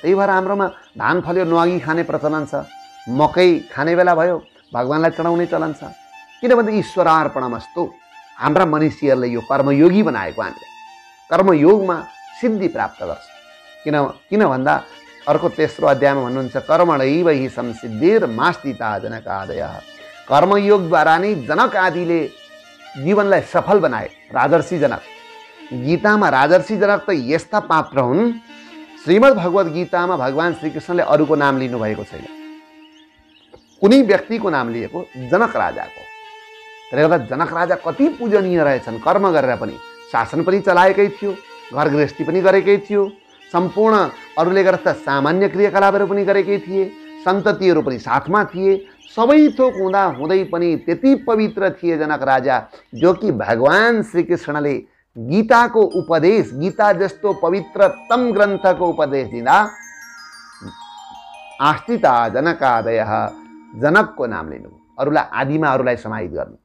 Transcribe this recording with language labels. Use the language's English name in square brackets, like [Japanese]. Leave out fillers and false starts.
[Nepali] त्यही भएर हाम्रोमा धान फल्यो नुहागी खाने प्रचलन छ, मकै खाने बेला भयो भगवान्लाई चढाउने चलन छ, किनभने [Sanskrit] ईश्वरार्पणमस्तु। [Nepali] हाम्रा मनुष्यहरूले यो कर्मयोगी बनाएको, हामीले कर्मयोगमा सिद्धि प्राप्त गर्छ। किन भन्दा अर्को तेस्रो अध्यायमा भन्नुहुन्छ, [Sanskrit] कर्मणैव हि संसिद्धिर मास्तिता जनकादयः। [Nepali] कर्मयोगद्वारा नै जनक आदिले जीवनलाई सफल बनाए। राजर्षि जनक, गीतामा राजर्षि जनक त यस्ता पात्र हुन्, श्रीमद् भगवत गीतामा भगवान श्रीकृष्णले अरूको नाम लिनुभएको छैन, कुनै व्यक्तिको नाम लिएको, जनक राजाको। त्यसले गर्दा जनक राजा कति पूजनीय रहेछन्। कर्म गरेर पनि, शासन पनि चलाएकै थियो, घर गृहस्थी पनि गरेकै थियो, सम्पूर्ण अरूले गर्दा सामान्य क्रियाकलापहरू पनि गरेकै थिए, सन्ततिहरू पनि साथमा थिए, सबै थोक हुँदा हुँदै पनि त्यति पवित्र थिए जनक राजा, जो कि भगवान श्रीकृष्णले गीताको उपदेश, गीता जस्तो पवित्रतम ग्रन्थको उपदेश दिँदा [Sanskrit] आस्तिता जनकादयः, [Nepali] जनकको नाम लिनु, अरूलाई आदिमा अरूलाई समाहित गर्नु।